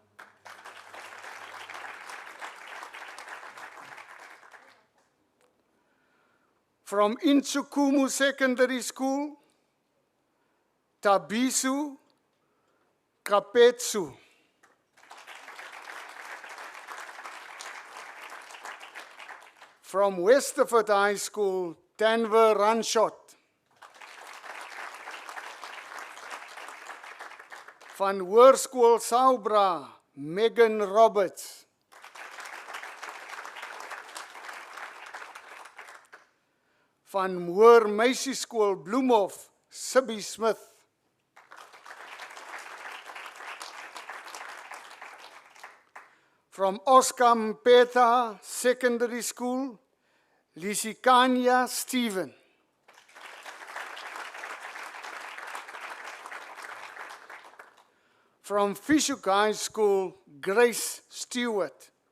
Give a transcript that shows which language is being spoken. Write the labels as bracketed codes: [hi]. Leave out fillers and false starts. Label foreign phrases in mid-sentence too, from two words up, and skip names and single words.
[en] From Insukumu Secondary School, Tabisu Kapetsu. From Westerford High School, Tanver Ranshot. [af] Van Hoërskool Saubra, Megan Roberts. Van Moor Meisieskool Bloemhof, Sibby Smith. [en] From Oscar Mpeta Secondary School, Lisikania Stephen. From Fishhook High School, Grace Stewart.